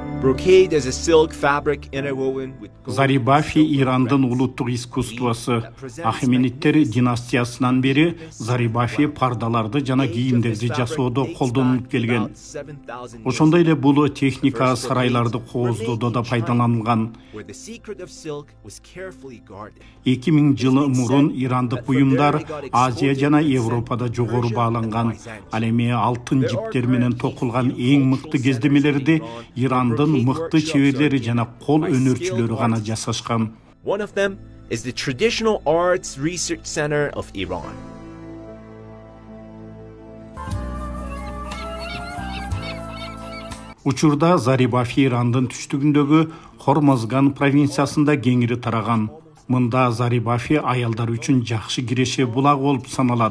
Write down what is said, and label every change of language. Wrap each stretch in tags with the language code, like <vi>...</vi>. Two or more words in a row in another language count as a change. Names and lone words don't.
<en>brocade is a silk fabric interwoven with gold.</en> <ky>Зарибафи Ирандын улуттук искусствосы. Ахемениттер династиясынан бери Зарибафи пардаларды жана кийимдерди жасоодо колдонулуп келген. Ошондой эле бул техника сарайларды кооздоодо да пайдаланылган. 2000 жылы мурун ирандык буюмдар Азия жана Европада жогору бааланган. Ал эми алтын жиптер менен токулган эң мыкты кездемелерди Ирандын мыкты чеберлери жана кол өнөрчүлөрү гана жасашкан.</ky> <en>One of them is the Traditional Arts Research Center of Iran.</en> <ky>Учурда Зарибафи Ирандын түштүгүндөгү Хормозган провинциясында кеңири тараган. Мында Зарибафи аялдар үчүн жакшы киреше булак болуп саналат.</ky>